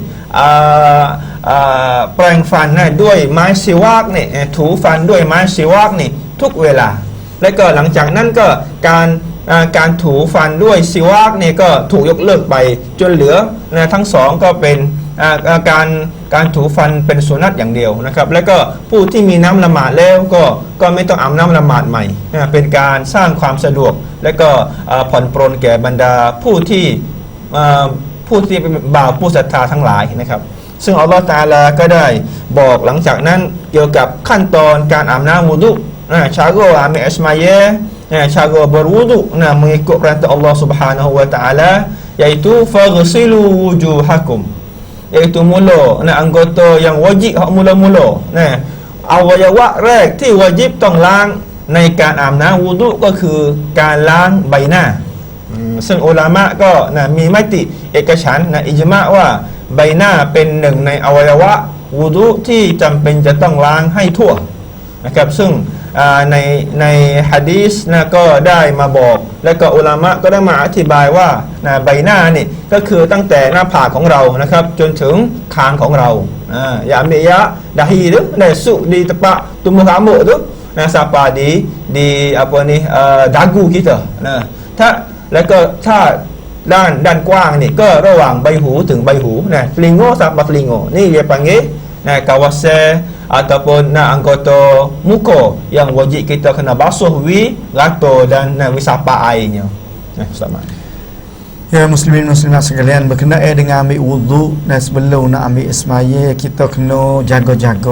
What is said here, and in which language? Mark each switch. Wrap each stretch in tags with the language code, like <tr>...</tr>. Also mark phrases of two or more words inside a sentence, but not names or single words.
<th>แปรงฟันด้วยไม้ซิวากเนี่ยถูฟันด้วยไม้ซิวากนี่ทุกเวลาและก็หลังจากนั้นก็การถูฟันด้วยซิวากเนี่ยก็ถูกยกเลิกไปจนเหลือทั้งสองก็เป็นการถูฟันเป็นสุนัตอย่างเดียวนะครับแล้วก็ผู้ที่มีน้ำละหมาดแล้วก็ไม่ต้องอาบน้ำละหมาดใหม่ เป็นการสร้างความสะดวกและก็ผ่อนปรนแก่บรรดาผู้ที่เป็นบ่าวผู้ศรัทธาทั้งหลายนะครับซึ่งอัลลอฮฺตะอาลาก็ได้บอกหลังจากนั้นเกี่ยวกับขั้นตอนการอาบน้ำ</th> <ms>wudu cara ambil semaya cara berwudu mengikut perintah Allah</ms> <ar>سبحانه وتعالى</ar> <ms>iaitu</ms> <ar>فاغسلوا وجوهكم</ar> <ms>iaitu mula anggota yang wajib hak mula-mula</ms> <th>อวัยวะแรกที่วาญิบต้องล้างในการอาบน้ำwuduก็คือการล้างใบหน้าซึ่งอุลามะก็ มีมติเอกฉันท์อิจมะว่าใบหน้าเป็นหนึ่งในอวัยวะwuduที่จำเป็นจะต้องล้างให้ทั่ วนะครับซึ่งในหะดีษก็ได้มาบอกและก็อุลามะก็ได้มาอธิบายว่า ใบหน้านี่ก็คือตั้งแต่หน้าผากของเรานะครับจนถึงคางของเรา</th> <ms>ya ambil ya dahi tu masuk di tempat tumbuh rambut tu sampai di apa ni dagu kita</ms> <th>แล้วก็ถ้าด้านกว้างนี่ก็ระหว่างใบหูถึงใบหู</th> <ms>telinga sampai telingaนี่dia panggil kawasan ataupun anggota muka yang wajib kita kena basuh rata dan sapak airnya. Ustaz Mat. Ya muslimin muslimat sekalian, berkenaan dengan ambil wudu dan sebelum nak ambil ismaya, kita kena jaga-jaga.</ms>